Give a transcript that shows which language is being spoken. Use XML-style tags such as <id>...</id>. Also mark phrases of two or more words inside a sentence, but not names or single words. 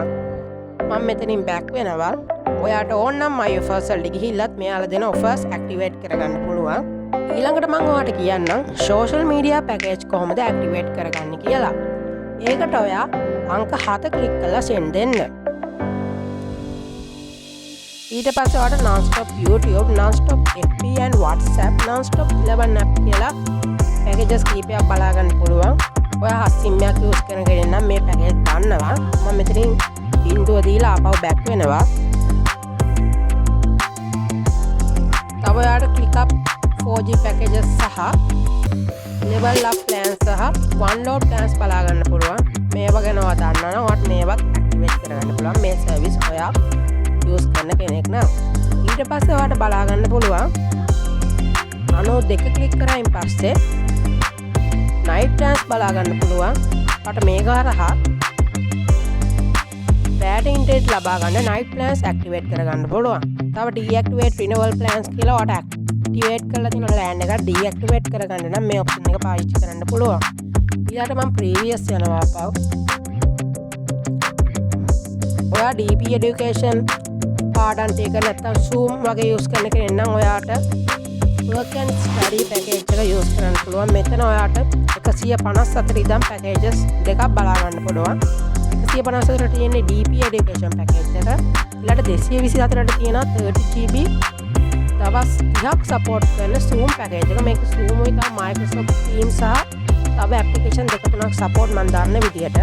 <si>මම මෙතනින් බෑක් වෙනවා. ඔයාට ඕන නම්</si> <en>my offers</en> <si>වලට ගිහිල්ලත් මෙයාලා දෙන</si> <en>offers activate</en> <si>කරගන්න පුළුවන්. ඊළඟට මම ඔයාට කියන්නම්</si> <en>social media package</en> <si>කොහොමද activate කරගන්නේ කියලා. ඒකට ඔයා අංක 7 ක්ලික් කරලා send දෙන්න. ඊට පස්සේ ඔයාලට</si> <en>non-stop YouTube, non-stop FB and WhatsApp, non-stop 11 app</en> <si>කියලා packages කීපයක් බලා ගන්න පුළුවන්. ඔයා HSIM එකක් use කරන කෙනෙක් නම් මේ package ගන්නවා. මම මෙතනින් බින්දුව දීලා ආපහු back වෙනවා. තව ඔයාලට</si> <en>click up 4G packages</en> <si>සහ</si> <en>level up plans</en> <si>සහ</si> <en>one load plans</en> <si>බලා ගන්න පුළුවන්. මේවා ගැන ඔයා දන්නවා නම් ඔයාට මේවත් activate කරගන්න පුළුවන්. මේ service ඔයා use කරන කෙනෙක් නම්. ඊට පස්සේ ඔයාලට බලා ගන්න පුළුවන් 92 ක්ලික් කරායින් පස්සේ</si> <en>night plans</en> <si>බලා ගන්න පුළුවන්. ඔයාලට මේක හරහා</si> <en>data internet</en> <si>ලබා ගන්න</si> <en>night plans activate</en> <si>කරගන්න පුළුවන්. තව</si> <en>deactivate renewal plans</en> <si>කියලා ඔයාලට activate කරලා තියෙන plan එක deactivate කරගන්න නම් මේ option එක පාවිච්චි කරන්න පුළුවන්. ඊළඟට මම previous යනවා අපව. ඔයා DP education පාඩම් ටික නැත්තම් Zoom වගේ use කරන කෙනෙක් නම් ඔයාට</si> <en>work and study package</en> <si>එක use කරන්න පුළුවන්. මෙතන ඔයාට 154 ඉඳන් packages දෙකක් බලා ගන්න පුළුවන්. 154ට තියෙන්නේ DP education package එක. ඊළඟට 224ට තියෙනවා 30GB දවස් 30ක් support කරන Zoom package එක. මේක Zoom උයි තව Microsoft Teams සහ තව application දෙක තුනක් support මම දන්න විදියට.</si>